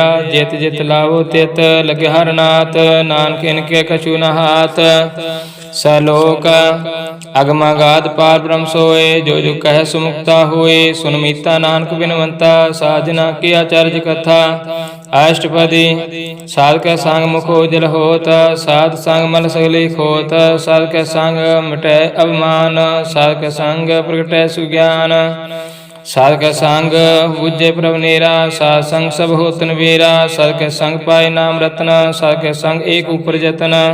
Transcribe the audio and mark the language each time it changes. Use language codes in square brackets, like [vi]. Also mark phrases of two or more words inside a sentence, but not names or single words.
[pa] ਜਿਤ ਜਿਤ ਲਾਵੋ ਤਿਤ ਲਗੇ ਹਰਿ ਨਾਥ, ਨਾਨਕ ਇਨਕੇ ਕਛੂ ਨ ਹਾਥ। ਸਲੋਕ ਅਗਮਾਗਾਧ ਪਾਰ ਬ੍ਰਹਮ ਸੋਏ, ਜੋ ਜੋ ਕਹਿ ਸੁ ਮੁਕਤਾ ਹੋਏ। ਸੁਨ ਮੀਤਾ ਨਾਨਕ ਬਿਨਵੰਤਾ, ਸਾਜਨਾ ਕੀ ਆਚਰਜ ਕਥਾ। ਅਸ਼ਟਪਦੀ ਸਾਧ ਕੇ ਸੰਗ ਮੁਖੋ ਜਲ ਹੋਤ, ਸਾਧ ਸੰਗ ਮਲ ਸਗਲੀ ਖੋਤ, ਸਾਧ ਕੇ ਸੰਗ ਮਿਟੈ ਅਵਮਾਨ, ਸਾਧ ਕੇ ਸੰਗ ਪ੍ਰਗਟੈ ਸੁਗਿਆਨ, ਸਾਧ ਕੇ ਸੰਗ ਬੁਝੇ ਪ੍ਰਭ ਨੇਰਾ, ਸਾਧ ਸੰਗ ਸਬ ਹੋਤ ਨਬੇਰਾ, ਸਾਧ ਕੇ ਸੰਗ ਪਾਏ ਨਾਮ ਰਤਨ, ਸਾਧ ਕੇ ਸੰਗ ਏਕ ਊਪਰ ਜਤਨ,